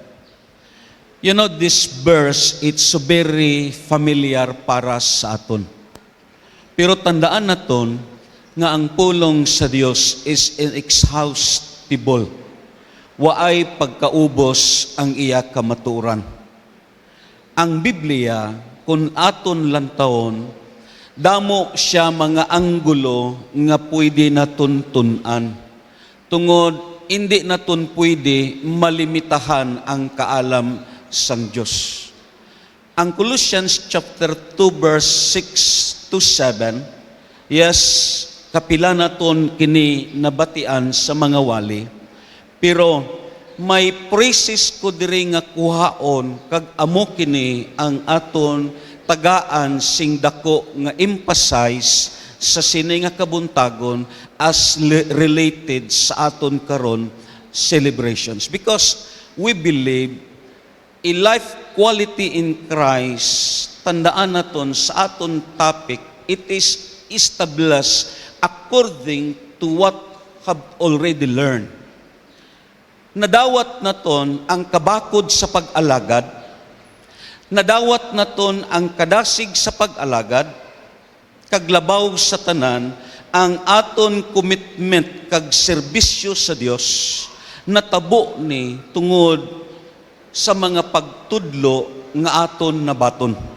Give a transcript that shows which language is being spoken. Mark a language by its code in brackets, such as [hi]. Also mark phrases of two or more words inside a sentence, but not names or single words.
[en] You know, this verse, it's so very familiar [hil] para sa aton. Pero tandaan naton nga ang pulong sa Dios [en] is inexhaustible. [hil] Waay pagkaubos ang iya kamatuoran. Ang Biblia, kung aton lantawon, damo siya mga anggulo nga pwede naton tun-an. Tungod, hindi naton pwede malimitahan ang kaalam sang Diyos. Ang Colossians chapter 2 verse 6 to 7, yes, kapila naton kini nabatian sa mga wali, pero may praises ko diri nga kuhaon kag amo kini ang aton tagaan sing dako nga emphasize sa sini nga kabuntagon [en] as related [hil] sa aton karon celebrations, [en] because we believe a life quality in Christ, [hil] tandaan naton sa aton topic, [en] it is established according to what have already learned. [hil] Nadawat naton ang kabakod sa pag-alagad, nadawat naton ang kadasig sa pag-alagad, kaglabaw sa tanan, ang aton commitment kag serbisyo sa Dios, natabo ni tungod sa mga pagtudlo nga aton nabaton.